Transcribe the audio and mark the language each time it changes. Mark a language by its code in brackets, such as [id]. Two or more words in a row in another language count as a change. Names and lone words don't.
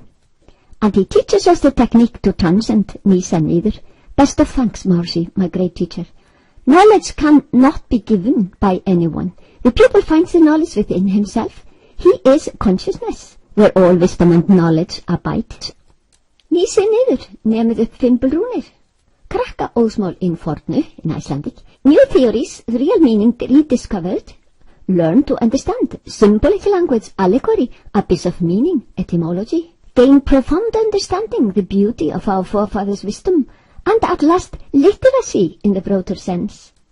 [en] And he teaches us the technique to transcend [is] Nisa Niður. [en] Best of thanks, Maharishi, my great teacher. Knowledge cannot be given by anyone. The pupil finds the knowledge within himself. He is consciousness, where all wisdom and knowledge abide. [is] Nisa Niður, nemið upp fimbulrúnir. Krakka Óðsmál in fornu, [en] in Icelandic. New theories, the real meaning rediscovered. Learn to understand. Symbolic language, allegory, abyss of meaning, etymology. Gain profound understanding, the beauty of our forefathers' wisdom, and at last literacy in the broader sense.